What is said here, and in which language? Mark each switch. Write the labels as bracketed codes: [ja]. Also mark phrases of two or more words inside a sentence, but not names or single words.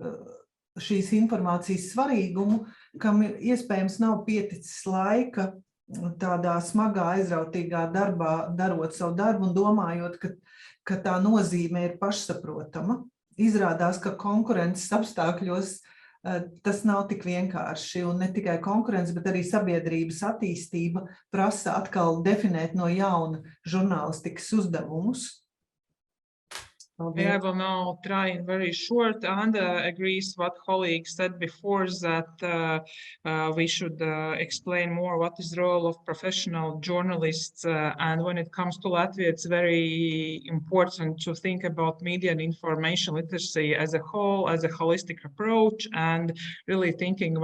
[lv] šīs informācijas svarīgumu, kam iespējams nav pieticis laika tādā smagā, aizrautīgā darbā, darot savu darbu un domājot, ka tā nozīme ir pašsaprotama. Izrādās, ka konkurences apstākļos tas nav tik vienkārši, un ne tikai konkurence, bet arī sabiedrības attīstība prasa atkal definēt no jauna žurnālistikas uzdevumus. [en] I will now try in very short, and agrees what colleagues said before, that we should explain more what is the role of professional journalists, and when it comes to Latvia, it's very important to think about media and information literacy as a whole, as a holistic approach, and really thinking